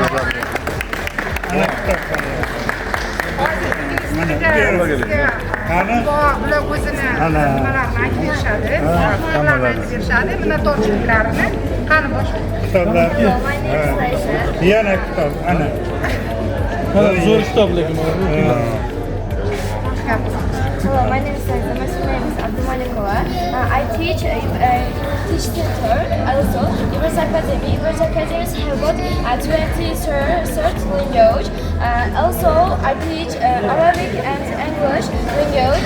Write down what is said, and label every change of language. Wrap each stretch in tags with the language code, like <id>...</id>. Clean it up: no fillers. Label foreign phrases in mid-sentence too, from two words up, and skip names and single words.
<uz>Bular o'zini nimalarini aytib berishadi, fikrlarini aytib berishadi, minnatdorchiliklarini. Qani boshlaymiz. Kitoblarga yana kitob ana. Zo'r kitob lekin</uz> <en>Hello, my name is Saiza. My full name is Abdumalikova. I teach theater also. Ibras Academy. Ibras Academies have got 23rd language. Also, I teach Arabic and English language.</en>